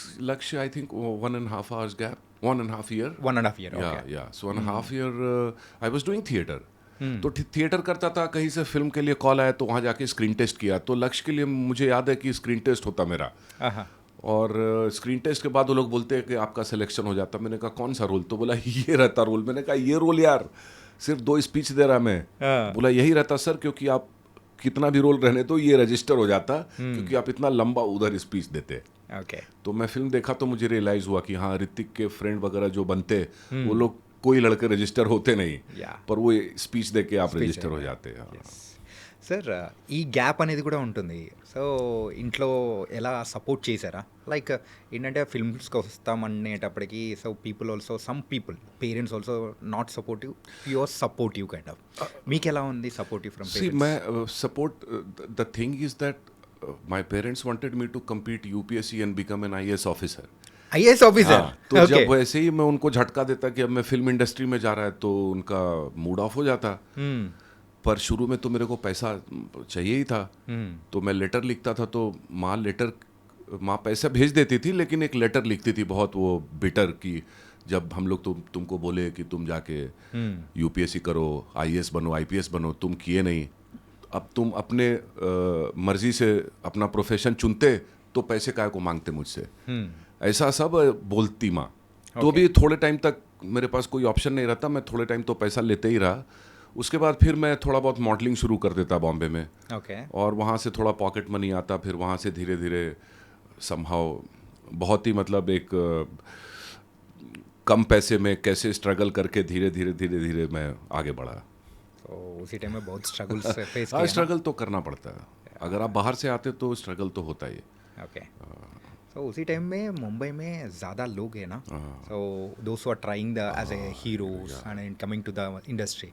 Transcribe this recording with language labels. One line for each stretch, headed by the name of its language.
English: Laksh, I think 1.5 hours gap, 1.5 year. 1.5 year. Yeah,
Telugu: okay
English: yeah. So 1.5 year, I was doing theatre.
Hindi: तो theatre करता था, कहीं से film के लिए कॉल आया तो वहाँ जाके स्क्रीन टेस्ट किया. तो लक्ष्य के लिए मुझे याद है कि स्क्रीन टेस्ट होता मेरा, और स्क्रीन टेस्ट के बाद वो लोग बोलते हैं कि आपका सिलेक्शन हो जाता. मैंने कहा कौन सा रोल? तो बोला ये रहता रोल. मैंने कहा ये रोल यार, सिर्फ 2 स्पीच दे रहा मैं. बोला यही रहता सर, क्योंकि आप कितना भी रोल रहने तो ये रजिस्टर हो जाता, क्योंकि आप इतना लंबा उधर स्पीच देते.
Telugu: ఓకే
Hindi: तो मैं फिल्म देखा तो मुझे रियलाइज़ हुआ कि हाँ, ऋतिक के फ्रेंड वगैरह जो बनते वो लोग कोई लड़के रजिस्टर होते नहीं,
English: Yeah.
Hindi: पर वो स्पीच दे के आप रजिस्टर हो जाते हैं.
Telugu: సార్ ఈ గ్యాప్ అనేది కూడా ఉంటుంది. సో ఇంట్లో ఎలా సపోర్ట్ చేశారా?
English: Like ఏంటంటే ఫిల్మ్స్కి వస్తామనేటప్పటికి so people also some people parents also not supportive, pure supportive kind of.
Telugu: మీకు ఎలా ఉంది సపోర్టివ్ ఫ్రమ్
English: See,
Telugu: పేరెంట్స్?
Hindi: मैं support.
English: The thing is that my parents wanted me to compete UPSC and become an IAS officer. IAS officer.
Hindi: हाँ, तो जब वैसे ही मैं उनको झटका देता कि अब मैं फिल्म इंडस्ट्री में जा रहा है तो उनका मूड ऑफ हो जाता. पर शुरू में तो मेरे को पैसा चाहिए ही था, तो मैं लेटर लिखता था. तो माँ पैसा भेज देती थी, लेकिन एक लेटर लिखती थी बहुत वो बिटर की जब हम लोग तुमको बोले कि तुम जाके यूपीएससी करो, आईएएस बनो, आईपीएस बनो, तुम किए नहीं. अब तुम अपने मर्जी से अपना प्रोफेशन चुनते तो पैसे काय को मांगते मुझसे. ऐसा सब बोलती माँ. तो भी थोड़े टाइम तक मेरे पास कोई ऑप्शन नहीं रहता, मैं थोड़े टाइम तो पैसा लेते ही रहा. उसके बाद फिर मैं थोड़ा बहुत मॉडलिंग शुरू कर देता बॉम्बे में,
Telugu: ఓకే.
Hindi: और वहाँ से थोड़ा पॉकेट मनी आता. फिर वहाँ से धीरे धीरे समहाउ बहुत ही मतलब एक कम पैसे में कैसे स्ट्रगल करके धीरे धीरे मैं आगे बढ़ा. సో उसी टाइम में बहुत स्ट्रगल्स फेस हाँ, किया. स्ट्रगल तो करना पड़ता है. अगर आप बाहर से आते तो स्ट्रगल तो होता ही है. ओके. तो उसी टाइम में मुंबई में ज़्यादा लोग हैं ना,
English: so those who are trying the as a heroes and coming to the industry.